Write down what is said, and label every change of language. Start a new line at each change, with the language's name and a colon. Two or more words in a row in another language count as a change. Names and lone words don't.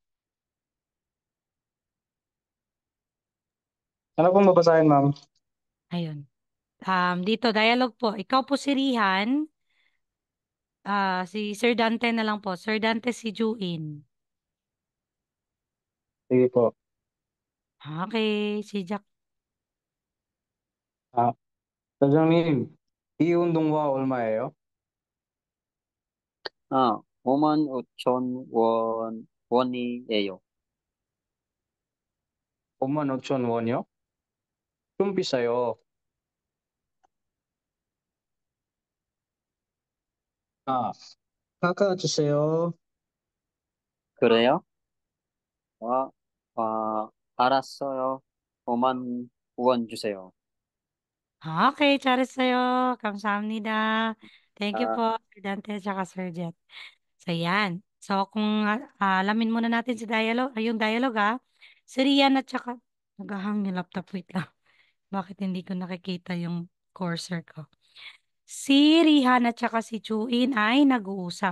Filipino: Ano pong babasahin, ma'am? Ayun. Dito, dialogue po. Ikaw po si Rihan. Si Sir Dante na lang po. Sir Dante si Juin. Sige po. Okay, si Jack.
Korean: 아, 사장님, 이 운동화 얼마예요? 55,000원이에요. 55,000원이요? 좀 비싸요. 아, 깎아주세요. 그래요? 아, 알았어요. 5만 원 주세요. Okay, 잘했어요. 감사합니다.
English: Thank you 아,
Filipino: po, Sir Dante at saka Sir Jet. So, yan. So, kung alamin muna natin si dialogue, yung dialogue Si Rian at saka, naghahang yung laptop, wait lang. Bakit hindi ko nakikita yung cursor ko? Si Rihan at saka si Chuin ay nag-uusap.